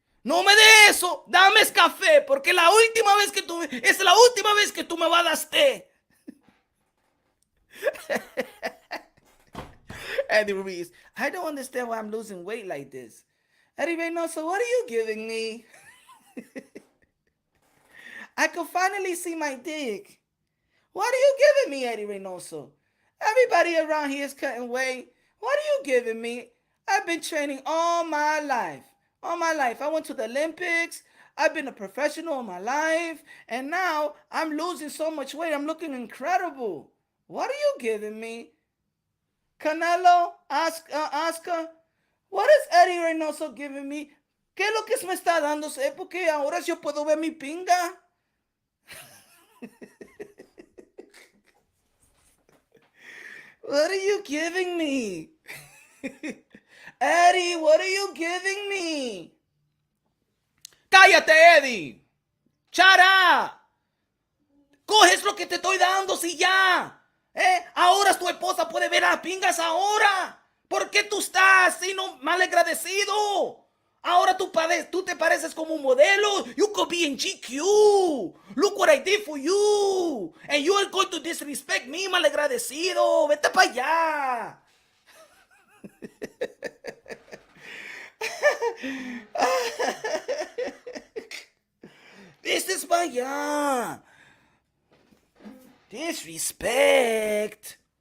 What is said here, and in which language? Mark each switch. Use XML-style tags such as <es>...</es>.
<es>No me de eso, dame café, porque es la última vez que tú me vas a dar té.</es> <en>Eddie Ruiz, I don't understand why I'm losing weight like this. Eddie Reynoso, what are you giving me? I can finally see my dick. What are you giving me, Eddie Reynoso? Everybody around here is cutting weight. What are you giving me? I've been training all my life. All my life. I went to the Olympics. I've been a professional all my life. And now I'm losing so much weight. I'm looking incredible. What are you giving me? Canelo, Oscar, what is Eddie Reynoso giving me?</en> <es>¿Qué es lo que me está dando? Porque ahora yo puedo ver mi pinga.</es> <en>What are you giving me? Eddie, what are you giving me?</en> <es>Cállate, Eddie.</es> <en>Shut up.</en> <es>Coges lo que te estoy dando, si ya. Ahora tu esposa puede ver las pingas ahora. ¿Por qué tú estás así malagradecido? Ahora tú te pareces como un modelo.</es> <en>You could be in GQ. Look what I did for you. And you are going to disrespect me, malagradecido.</en> <es>Vete para allá.</es> <en>This is</en> <es>para allá.</es> <en>Disrespect.</en>